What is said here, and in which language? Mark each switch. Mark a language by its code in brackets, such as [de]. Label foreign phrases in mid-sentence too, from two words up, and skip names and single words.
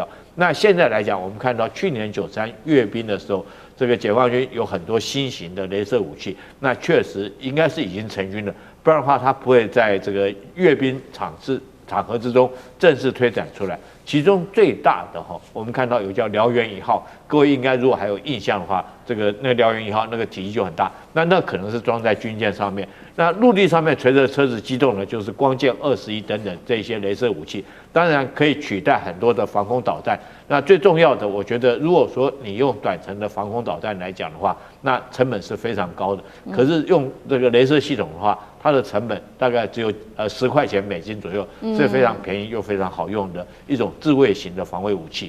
[zh] 那現在來講，我們看到去年9·3閱兵的時候，這個解放軍有很多新型的雷射武器，那確實應該是已經成軍了，不然的話他不會在這個閱兵場合之中正式推展出來。其中最大的哈，我們看到有叫遼源1號，各位應該如果還有印象的話，那個遼源1號那個體積就很大，那可能是裝在軍艦上面。那陸地上面隨着車子機動的，就是光劍21等等這些雷射武器，當然可以取代很多的防空導彈。那最重要的，我覺得如果說你用短程的防空導彈來講的話，那成本是非常高的。可是用這個雷射系統的話，它的成本大概只有10塊錢美金左右，是非常便宜又非常好用的一種自衛型的防衛武器。